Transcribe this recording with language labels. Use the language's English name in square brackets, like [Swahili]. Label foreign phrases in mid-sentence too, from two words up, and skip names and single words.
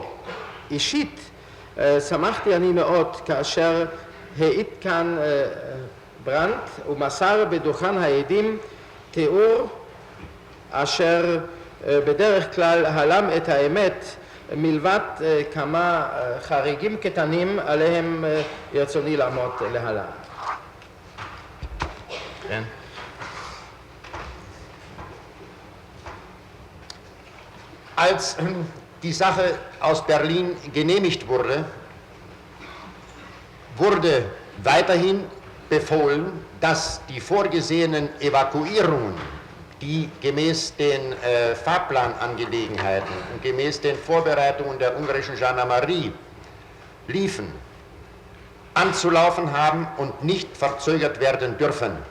[Hebrew] אישית שמחתי אני מאוד כאשר העיד כאן ברנט ומסר בדוכן העדים תיאור אשר בדרך כלל הלם את האמת מלבד כמה חריגים קטנים עליהם ברצוני לעמוד להלן. כן. [German] Als die Sache aus Berlin genehmigt wurde, wurde weiterhin befohlen, dass die vorgesehenen Evakuierungen, die gemäß den Fahrplanangelegenheiten und gemäß den Vorbereitungen der ungarischen Gendarmerie liefen, anzulaufen haben und nicht verzögert werden dürfen.